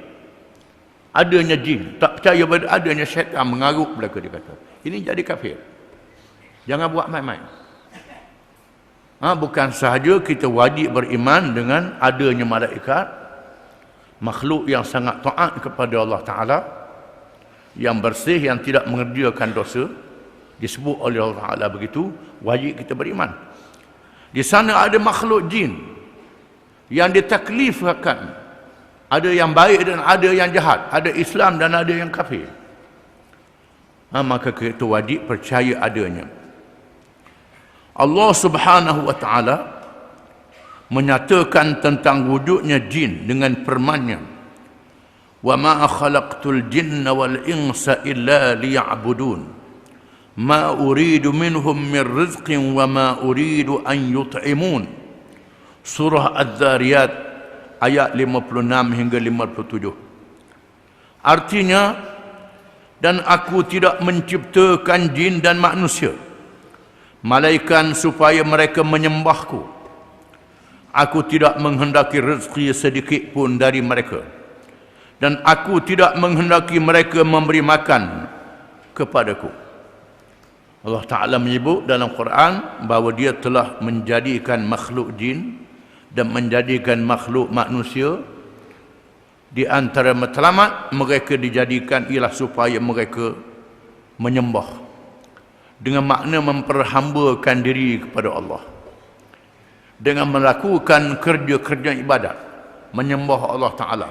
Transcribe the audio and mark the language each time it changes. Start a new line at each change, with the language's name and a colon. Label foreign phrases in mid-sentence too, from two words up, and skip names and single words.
Malay: Adanya jin, tak percaya pada adanya syaitan mengarut belaka, dia kata. Ini jadi kafir. Jangan buat main-main. Bukan sahaja kita wajib beriman dengan adanya malaikat, makhluk yang sangat taat kepada
Arabic: الله تعالى,
Malay: yang bersih, yang tidak mengerjakan dosa, disebut oleh
Arabic: الله تعالى
Malay: begitu, wajib kita beriman. Di sana ada makhluk jin yang ditaklifkan, ada yang baik dan ada yang jahat, ada Islam dan ada yang kafir. Maka kita wajib percaya adanya.
Arabic: الله سبحانه وتعالى
Malay: menyatakan tentang wujudnya jin dengan firman-Nya,
Arabic: وما خلقت الجن والإنس إلا ليعبدون ما أريد منهم من رزق وما أريد أن يطعمون.
Malay: Surah Az-Zariyat ayat 56 hingga 57. Artinya, dan aku tidak menciptakan jin dan manusia malaikat supaya mereka menyembahku. Aku tidak menghendaki rezeki sedikit pun dari mereka, dan aku tidak menghendaki mereka memberi makan kepadaku.
Arabic: الله تعالى
Malay: menyebut dalam Quran bahawa Dia telah menjadikan makhluk jin dan menjadikan makhluk manusia. Di antara matlamat mereka dijadikan ialah supaya mereka menyembah, dengan makna memperhambakan diri kepada Allah, dengan melakukan kerja-kerja ibadat, menyembah
Arabic: الله تعالى.